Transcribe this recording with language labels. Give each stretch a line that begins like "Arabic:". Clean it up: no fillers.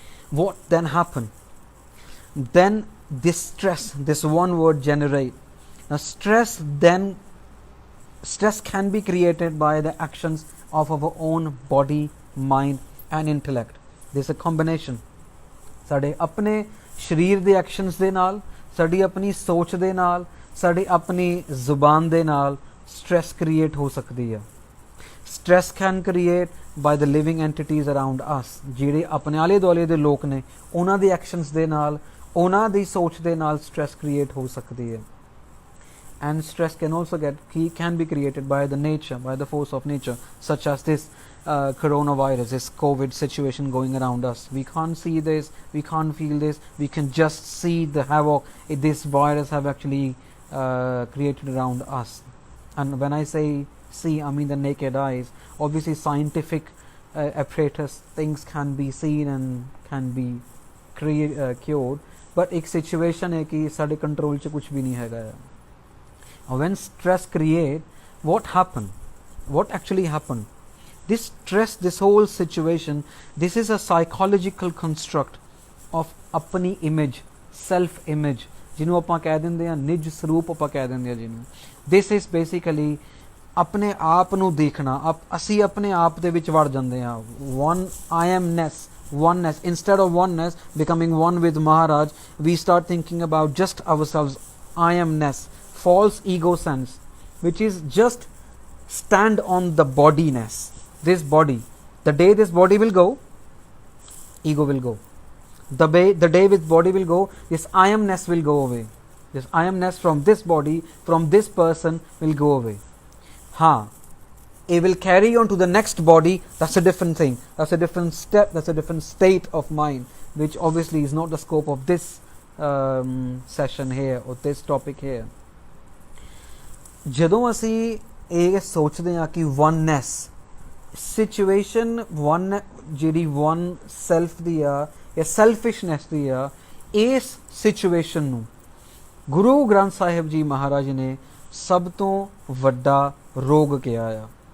English: What then happen? Then this stress, this one word, generate. Now stress can be created by the actions of our own body, mind and intellect. There's a combination.
Punjabi: ਸਾਡੇ ਆਪਣੇ ਸ਼ਰੀਰ ਦੇ actions ਦੇ ਨਾਲ, ਸਾਡੀ ਆਪਣੀ ਸੋਚ ਦੇ ਨਾਲ, ਸਾਡੀ ਆਪਣੀ ਜ਼ੁਬਾਨ ਦੇ ਨਾਲ stress create ਹੋ ਸਕਦੀ ਹੈ.
English: Stress can create by the living entities around us.
Punjabi: ਜਿਹੜੇ ਆਪਣੇ ਆਲੇ ਦੁਆਲੇ ਦੇ ਲੋਕ ਨੇ, ਉਹਨਾਂ ਦੇ ਐਕਸ਼ਨਸ ਦੇ ਨਾਲ, ਉਹਨਾਂ ਦੀ ਸੋਚ ਦੇ ਨਾਲ stress create ਹੋ ਸਕਦੀ ਹੈ.
English: And stress can also can be created by the nature, by the force of nature, such as this coronavirus, this COVID situation going around us. We can't see this, we can't feel this, we can just see the havoc this virus have actually created around us. And when I say see, I mean the naked eyes. Obviously scientific apparatus, things can be seen and can be cured, but
Hindi: एक situation है कि साढ़े control च कुछ भी नहीं हैगा.
English: When stress create, what happen? What actually happen? This stress, this whole situation, this is a psychological construct of अपनी image, self image,
Punjabi: ਜਿਹਨੂੰ ਆਪਾਂ ਕਹਿ ਦਿੰਦੇ ਹਾਂ ਨਿਜ ਸਰੂਪ ਆਪਾਂ ਕਹਿ ਦਿੰਦੇ ਹਾਂ ਜਿਹਨੂੰ. This is basically ਆਪਣੇ ਆਪ ਨੂੰ ਦੇਖਣਾ. ਅਸੀਂ ਆਪਣੇ ਆਪ ਦੇ ਵਿੱਚ ਵੜ ਜਾਂਦੇ ਹਾਂ.
English: One I amness, oneness. Instead of oneness, becoming one with Maharaj, we start thinking about just ourselves. I amness, false ego sense, which is just stand on the bodiness. This body, the day this body will go, ego will go. The day this body will go, this I amness will go away. This I amness from this body, from this person will go away. It will carry on to the next body. That's a different thing. That's a different step. That's a different state of mind, which obviously is not the scope of this session here or this topic here.
Punjabi: ਜਦੋਂ ਅਸੀਂ ਇਹ ਸੋਚਦੇ ਹਾਂ ਕਿ oneness situation, one ਜਿਹੜੀ one self ਦੀ ਆ ਜਾਂ selfishness ਦੀ ਆ, ਇਸ situation ਨੂੰ ਗੁਰੂ ਗ੍ਰੰਥ ਸਾਹਿਬ ਜੀ ਮਹਾਰਾਜ ਨੇ ਸਭ ਤੋਂ ਵੱਡਾ ਰੋਗ ਕਿਹਾ ਆ.